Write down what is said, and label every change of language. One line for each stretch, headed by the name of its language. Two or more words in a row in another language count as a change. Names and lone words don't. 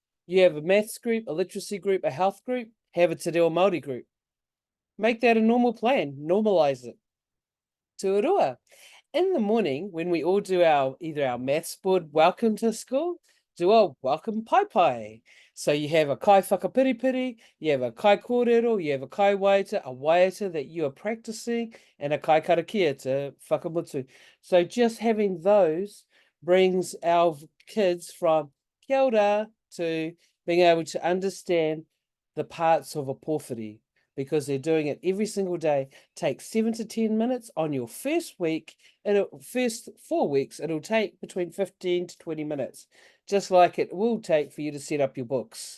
English: You have a maths group, a literacy group, a health group, have a Te Reo Māori group. Make that a normal plan, normalise it.
Māori: Tuarua.
English: In the morning, when we all do either our maths board welcome to school, do a welcome pai. So you have a
Māori: kai whakapiripiri,
English: you have a
Māori: kai kōrero,
English: you have a
Māori: kai waiata
English: that you are practicing, and a
Māori: kai karakia
English: to whakamutu. So just having those brings our kids from
Māori: kia ora
English: to being able to understand the parts of a pōwhiri, because they're doing it every single day. Take 7 to 10 minutes on your first week. First 4 weeks, it'll take between 15 to 20 minutes, just like it will take for you to set up your books.